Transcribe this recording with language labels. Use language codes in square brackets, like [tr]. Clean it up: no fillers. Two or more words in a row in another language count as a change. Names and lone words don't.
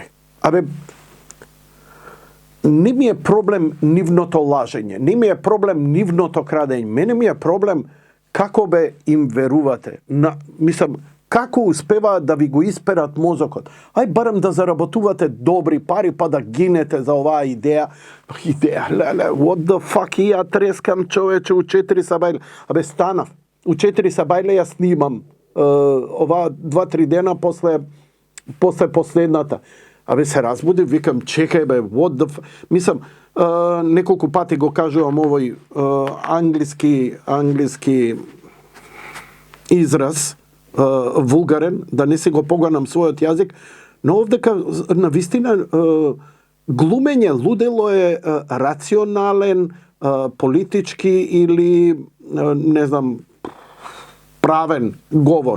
[mk] Абе, не ми е проблем нивното лажење, не ми е проблем нивното крадење, мене ми е проблем како бе им верувате. Мислам, Како успеваат да ви го исперат мозокот? Ај барем да заработувате добри пари, па да гинете за оваа идеја. Леле, [en] what the fuck, [mk] и ја трескам човече у 4 сабајле. Абе, станав. У 4 сабајле ја снимам оваа 2-3 дена после последната. Абе, се разбуди, викам, чекај бе, [en] what the fuck. [mk] Мислам, неколку пати го кажувам овој англиски израз, вулгарен, да не се го поганам својот јазик, но овдека на вистина глумење лудело е рационален, политички или не знам, правен говор.